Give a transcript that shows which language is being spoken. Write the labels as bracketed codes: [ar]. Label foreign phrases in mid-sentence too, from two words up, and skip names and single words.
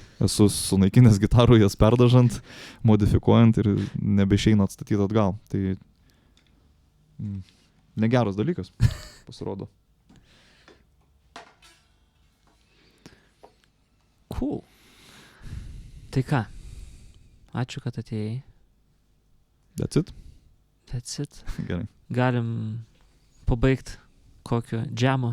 [lt] Esu sunaikinęs gitarų, jas perdažant, modifikuojant ir nebeišeina atstatyti atgal. Tai negeras dalykas, pasirodo. Cool. Tai ką? Ačiū, kad atėjai. [en] That's it? That's it. [lt] Gerai. Galim pabaigti kokio džemo.